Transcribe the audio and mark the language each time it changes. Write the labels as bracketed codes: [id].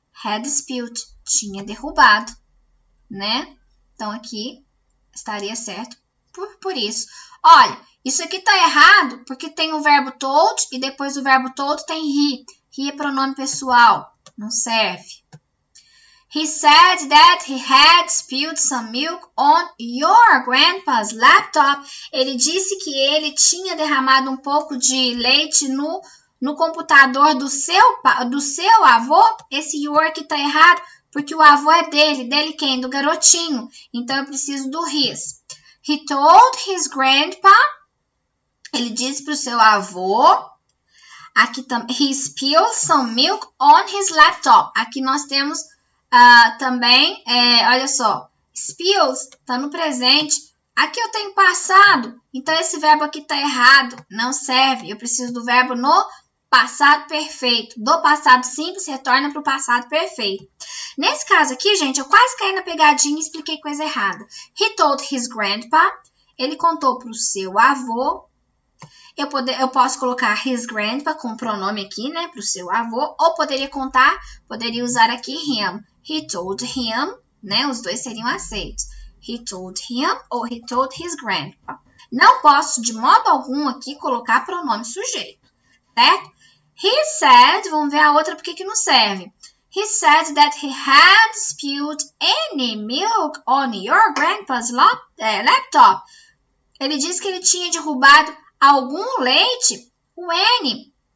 [en] Had spilled, [pt] tinha derrubado, né? Então, aqui estaria certo por isso. Olha, isso aqui tá errado porque tem o verbo told e depois do verbo told tem he. He é pronome pessoal, não serve. [en] He said that he had spilled some milk on your grandpa's laptop. [pt] Ele disse que ele tinha derramado um pouco de leite no computador do seu avô. Esse your aqui tá errado porque o avô é dele. Dele quem? Do garotinho. Então, eu preciso do his. [en] He told his grandpa. [pt] Ele disse para o seu avô. Aqui também. [en] He spilled some milk on his laptop. [pt] Aqui nós temos também, olha só. Spills está no presente. Aqui eu tenho passado. Então, esse verbo aqui está errado. Não serve. Eu preciso do verbo no passado perfeito. Do passado simples, retorna para o passado perfeito. Nesse caso aqui, gente, eu quase caí na pegadinha e expliquei coisa errada. [en] He told his grandpa. [pt] Ele contou para o seu avô. Eu posso colocar his grandpa com o pronome aqui, né, para o seu avô. Ou poderia usar aqui him. [en] He told him, [pt] né, os dois seriam aceitos. [en] He told him ou he told his grandpa. [pt] Não posso, de modo algum, aqui colocar pronome sujeito, certo? [en] He said, [pt] vamos ver a outra porque que não serve. [en] He said that he had spilled any milk on your grandpa's laptop. [pt] Ele disse que ele tinha derrubado algum leite. [en] O N